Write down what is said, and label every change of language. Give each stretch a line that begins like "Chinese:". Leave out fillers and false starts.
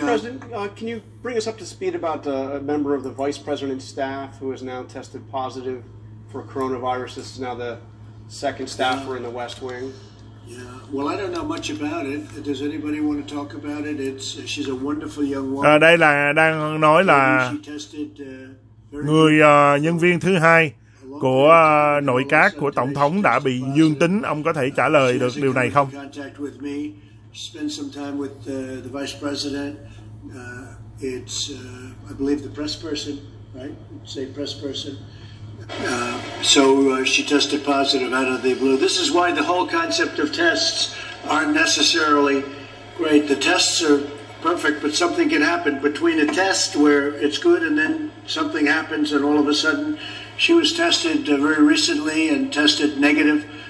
English: President, can you bring us up to speed about a member of the Vice President's staff who has now tested positive for coronavirus? This is now the second staffer in the West Wing. Yeah, well, I don't know much about it. Does anybody want to talk about it? She's a wonderful young woman.
Vietnamese: Đây là đang nói là người nhân viên thứ hai của nội các của Tổng thống đã bị dương tính. Ông có thể trả lời được điều này không?
English: Spend some time with the Vice President. It's, I believe, the press person, right? Say press person. So she tested positive out of the blue. This is why the whole concept of tests aren't necessarily great. The tests are perfect, but something can happen between a test where it's good and then something happens and all of a sudden she was tested very recently and tested negative.